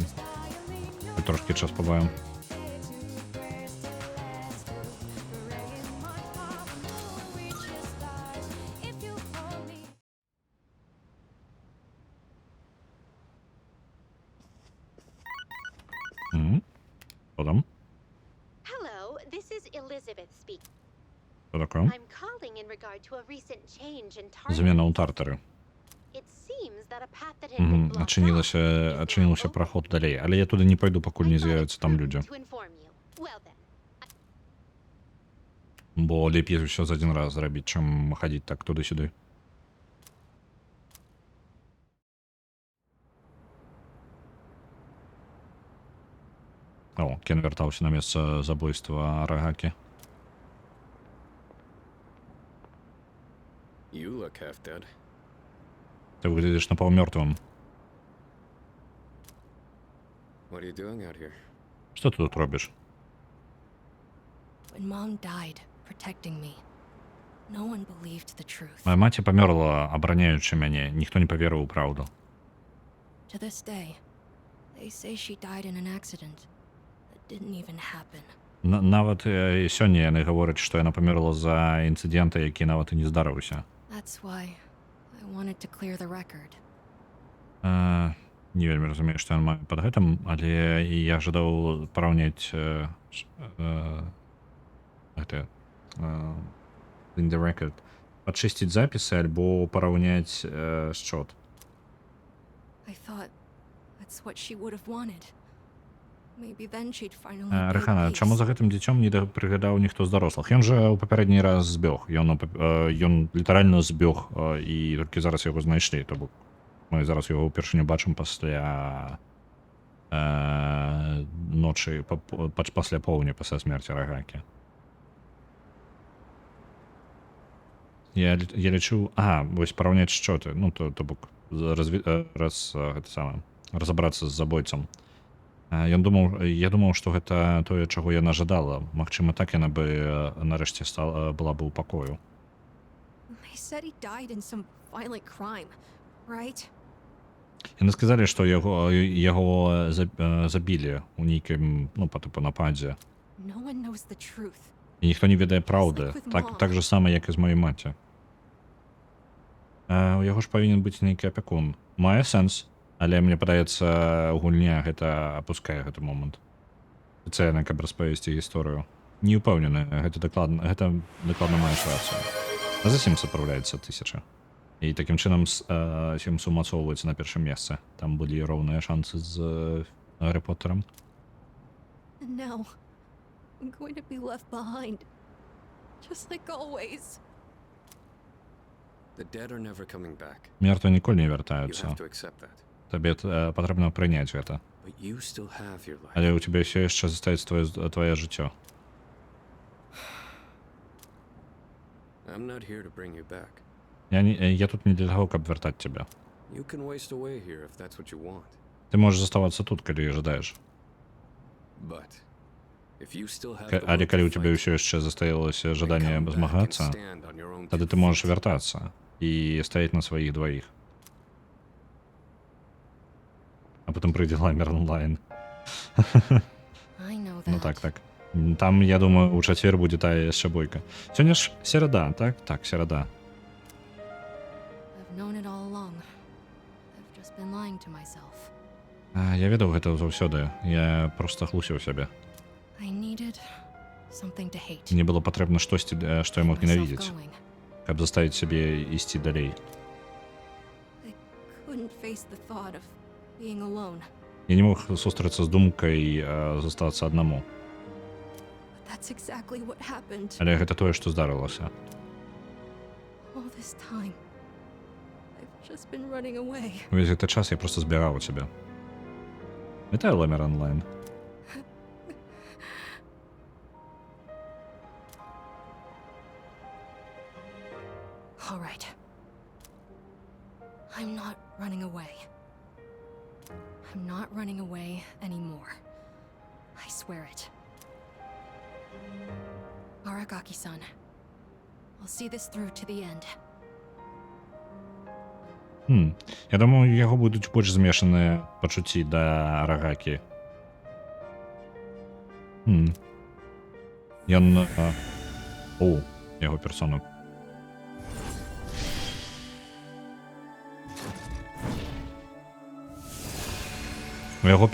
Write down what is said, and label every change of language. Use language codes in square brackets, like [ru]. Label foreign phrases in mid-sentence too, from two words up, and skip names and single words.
[be] Мы трошки час пабавім. [uk] Що там? [en] hello, this is Elizabeth speaking. [uk] Що таке? [en] I'm calling in regard to a recent change in target. [be] Замена у тартары. [en] It seems that a path that had been blocked [be] Ачынілася, [en] off is now [be] ачынілася [en] open. [be] праход далей, але я туды не пайду, пакуль [en] I [be] не [en] thought it [be] з'явяцца там [en] prudent [be] людзі. [en] to inform you. Well then, [be] Бо лепей ўсё за адзін раз зрабіць, чым хадзіць так туды-сюды. О, Кен вяртаўся на месца забойства Арагакі. [en] You look half dead. [be] Ты выглядзіш напаўмёртвым. [en] What are you doing out here? [be] Што ты тут робіш? [en] When Mom died, protecting me, no one believed the truth. [be] Моя маці памёрла, абараняючы мяне. Ніхто не паверыў у праўду. [en] To this day, they say she died in an accident that didn't even happen. [be] Нават сёння яны гавораць, што яна памерла за інцыдэнта, які нават і не здарыўся. [en] That's why I wanted to clear the record. [be] Не вельмі разумею, што ён мае пад гэтым, але я жадаў параўняць гэта [en] in the record, [be] падчысціць запісы альбо параўняць счёт. [en] I thought that's what she would have wanted. Maybe then she'd finally be at [be] Рэхана, чаму [en] peace. [be] за гэтым дзіцём не прыгадаў ніхто з дарослых? Ён жа ў папярэдні раз збёг. Ён літаральна збёг, і толькі зараз яго знайшлі. То бок мы зараз яго ўпершыню бачым пасля ночы, пасля поўдня, пасля смерці Рагакі. Я лічу... вось параўняць шчоты. Ну, то бок разабрацца з забойцам. Я думаў, што гэта тое, чаго яна жадала. Магчыма, так яна бы нарэшце была бы ў пакою. [en] They said he died in some violent crime, right? [be] Яны сказалі, што яго забілі ў нейкім, ну, па тыпу нападзе. [en] No one knows the truth. [be] І ніхто не ведае праўды. Так же сама, як і з маёй маці. У яго ж павінен быць нейкі апякун. Мае сэнс. Але мне падаецца, гульня гэта апускае гэты момант. Спецыяльна, каб распавесці гісторыю. Не ўпэўнены, гэта дакладна маеш рацыю. А за 7 сапраўляецца 1000. І такім чынам сім сумацоўваецца на першым месцы. Там былі роўныя шансы з Гаррі Поттерам. [en] And now, I'm going to be left behind. Just like always. The dead are never coming back. [be] Мертвы ніколі не [en] You [be] вяртаюцца. [en] have to accept that. [be] Табе патрэбна прыняць гэта. [en] But you still have your life. [be] Але ў цябе ўсё яшчэ застаецца твоё жыццё. [en] I'm not here to bring you back. [be] Я тут не для таго, каб вяртаць цябе. [en] You can waste away here if that's what you want. [be] Ты можаш заставацца тут, калі жадаеш. [en] But if you still have [be] Але калі ў цябе ўсё яшчэ застаялася жаданне змагацца, тады ты можаш вяртацца і стаяць на сваіх дваіх. А потым прыйдзе Ламер онлайн. [en] I know that. [be] Ну так. Там, я думаю, у чацвер будзе тая яшчэ бойка. Сёння ж серада, так? Так, серада. [en] I've known it all along. I've just been lying to myself. [be] Я ведаў гэта заўсёды. Я проста глусіў сябе. [en] I needed something to hate. [be] Мне было патрэбна штосьці, што я мог [en] Myself [be] ненавідзець, [en] going. [be] каб заставіць сябе ісці далей. [en] I couldn't face the thought of being alone. [be] Я не мог сустрэцца з думкай застацца аднаму. [en] But that's exactly what happened. [be] Але гэта тое, што здарылася. [en] All this time, I've just been running away. [be] Увесь гэты час я проста збягаў цябе. Вітаю, Ламер онлайн. [en] All right. I'm not running away. I'm not running away anymore. I swear it. Aragaki-san, I'll see this through to the end. [be] Я думаю, у яго будуць больш змешаныя пачуцці да Арагакі. Ён... яго персона. У яго...